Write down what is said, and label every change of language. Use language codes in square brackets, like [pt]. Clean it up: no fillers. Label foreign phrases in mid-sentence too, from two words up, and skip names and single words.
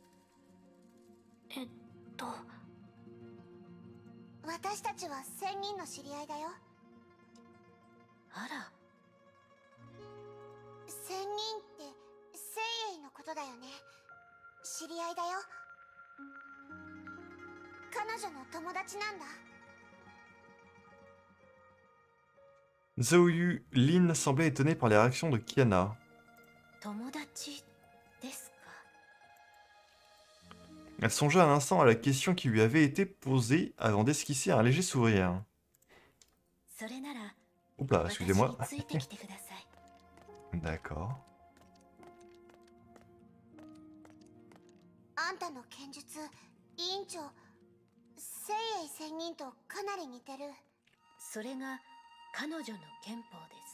[ja] 私たちは仙人の知り合いだよ。あら、仙人って聖鋭のことだよね。知り合いだよ。彼女の友達なんだ。 [fr] Zhaoyu, Lin semblait étonné par les réactions de Kiana. [ja] 友達ですか？ [fr] Elle songea un instant à la question qui lui avait été posée avant d'esquisser un léger sourire. [ja] それなら [fr] Oups là, [ja] 私 [fr] excusez-moi. [ja] についてきてください。 [fr] D'accord. [ja] あんたの剣術、委員長、聖鋭仙人とかなり似てる。それが彼女の憲法です。